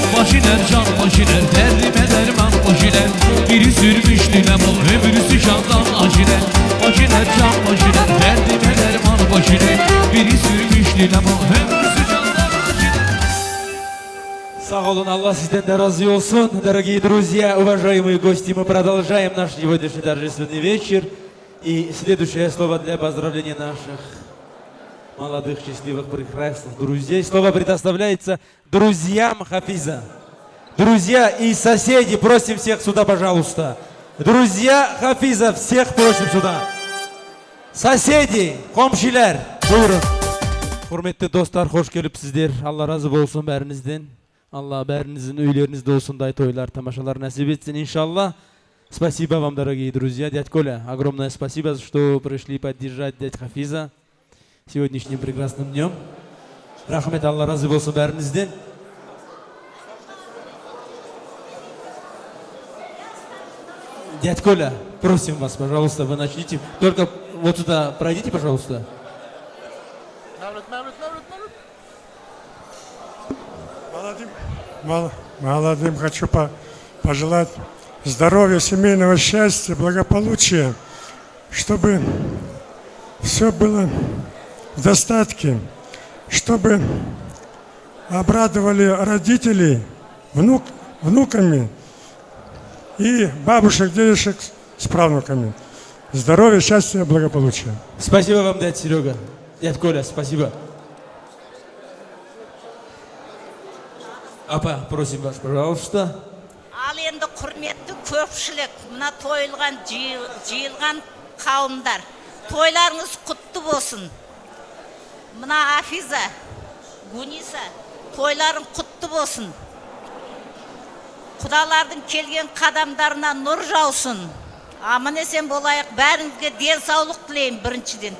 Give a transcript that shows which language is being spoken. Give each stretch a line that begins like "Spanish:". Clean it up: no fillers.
Turkish: Başiner can başiner, derdime derman başiner. Biri sürmüş dinamo, öbürüsü candan aciner. Başiner can başiner, derdime derman başiner. Biri sürmüş dinamo, öbürüsü candan aciner. Sağ olun, Allah sizden de разы olsun.
Russian: Дорогие друзья, уважаемые гости, мы продолжаем наш сегодняшний торжественный вечер. И следующее слово для поздравления наших молодых, счастливых, прекрасных друзей. Слово предоставляется друзьям Хафиза. Друзья и соседи, просим всех сюда, пожалуйста. Друзья Хафиза, всех просим сюда. Соседи,
Turkish: komşiler, buyurun. Hürmetli dostlar, hoş gelipsizler. Allah razı olsun berinizden. Allah berinizin üylerinizde olsun, day toylar, tamaşalar nasip etsin inşallah.
Russian: Спасибо вам, дорогие друзья. Дядь Коля, огромное спасибо, что пришли поддержать дядь Хафиза сегодняшним прекрасным днем.
Kazakh: Рахмет, Allah разы болсын бәріңізден.
Russian: Дядь Коля, просим вас, пожалуйста, вы начните. Только вот сюда пройдите, пожалуйста. Молодым хочу пожелать здоровья, семейного счастья, благополучия, чтобы все было в достатке, чтобы обрадовали родителей внуками и бабушек, дедушек с правнуками. Здоровья, счастья, благополучия. Спасибо вам, дядь Серега. Дядь Коля, спасибо. Апа, просим вас, пожалуйста.
Kazakh: Ал енді құрметті көпшілік, мына тойылған, жиылған қауымдар, тойларыңыз құтты болсын. Мына Афиза, Гуниса, тойларың құтты болсын. Құдалардың келген қадамдарына нұр жаусын. Аман есен болайық, бәріңізге денсаулық тілеймін біріншіден.